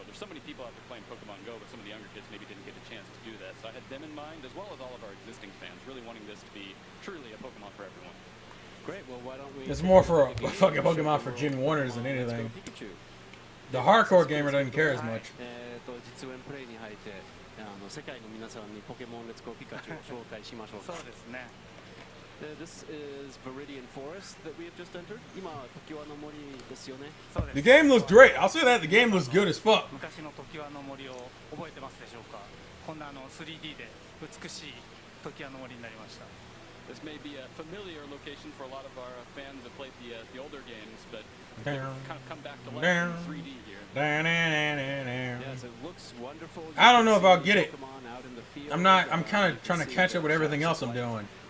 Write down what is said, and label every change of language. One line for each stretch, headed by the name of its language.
English: There's so many people out there playing Pokemon Go, but some of the younger kids maybe didn't get a chance to do that. So I had them in mind, as well as all of our existing fans, really wanting this to be truly a Pokemon for everyone. Great. Well, why don't we? It's more for a fucking Pokemon for Gen 1ers than anything. The hardcore gamer doesn't care as much.
Japanese: 実演プレイに入って世界の皆さんにポケモンレッツゴーピカチュウを紹介しましょう。そうですね。
English: This is Viridian Forest that we have just entered.
Japanese: 今時輪の森ですよね。
English: The game looks great. I'll say that the game looks good as fuck.
Japanese: 昔の時輪の森を覚えてますでしょうか。こんな3D で美しい時輪の森になりました。
English: This may be a familiar location for a lot of our fans that played the older games, but kind of come back to life in 3D here. Yes, it looks wonderful. I don't know if I'll get it. I'm kind of trying to catch up with everything else I'm doing.